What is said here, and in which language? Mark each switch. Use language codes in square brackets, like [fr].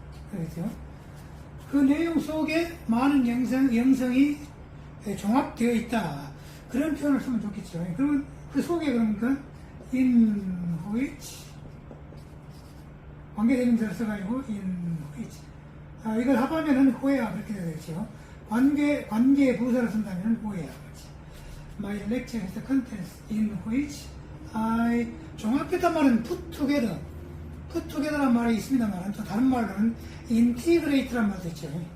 [ko] 그렇죠? 그 내용 속에 많은 영상이 종합되어 있다. 그런 표현을 쓰면 좋겠죠. 그러면 그 속에 그러니까 [en] in which [ko] 관계대명사를 써가지고 in which 이걸 합하면은 where 그렇게 되겠죠. 관계 부사를 쓴다면 where. [en] My lecture has the contents in which I [ko] 종합했단 말은 [en] put together. put together [ko] 란 말이 있습니다만 또 다른 말로는 integrate란 말도 있죠.